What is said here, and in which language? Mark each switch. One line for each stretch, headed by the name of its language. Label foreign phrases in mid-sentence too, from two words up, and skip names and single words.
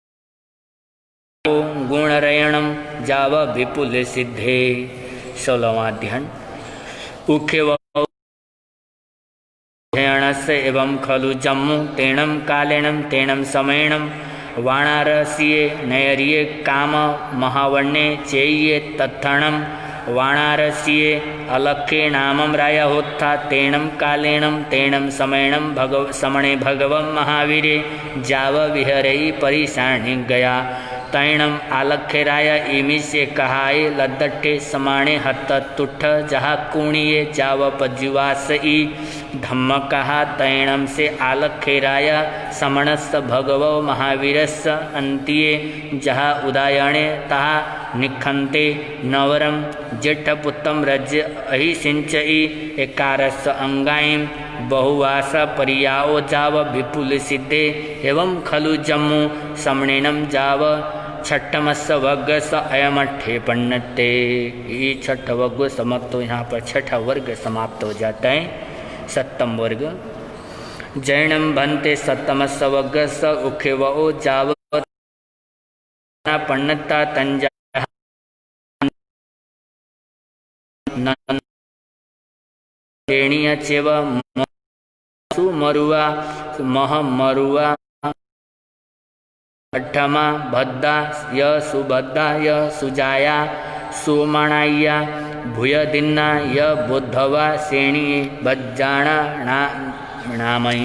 Prakrit languages: गुणरयणं जाव विपुल सिद्धे
Hindi: 16वां अध्ययन
Prakrit languages: उख्यवणस्य एवं खलु जम्मु तेणं कालेणं तेणं समयेणं वाणारस्ये नैर्ये काम महावण्ये चेय्ये तत्थणं वाणारस्ये अलखे नामं रायहोत्था तेणं कालेणं तेणं समयेणं समणे भगवं महावीरे जाव विहरई परिशाणि गया तैणम आलखे राय इमी से कहाए लद्दठे समाणे हत तुठ जहा कुणिये जाव पज्जुवासई धम्म कहा तैणम से आलखे राय समणस्य भगवो महावीरस्य अन्तिये जहा उदायणे तहा निखन्ते नवरम जेठपुत्तम रज्य अहिसिंचई एकारस्य अंगाईं बहुवास परियाओ जाव विपुल सिद्धे एवं खलु जम्मू समणेनम जाव छठमस्य वर्ग स अयमठे पन्नते।
Hindi: ये छठ वर्ग समाप्त हो, यहाँ पर छठा वर्ग समाप्त हो जाता है।
Prakrit languages: सप्तम वर्ग जैनम भन्ते सप्तमस्य वर्ग स उखेवो जाव पन्नता तंजा चेव सुमरुआ महमरुआ अठमा भद्दा य सुभद्दा य सुजाया सुमणाया भूयदिन्ना य बुद्धवा श्रेणी भज्जाणा नामयी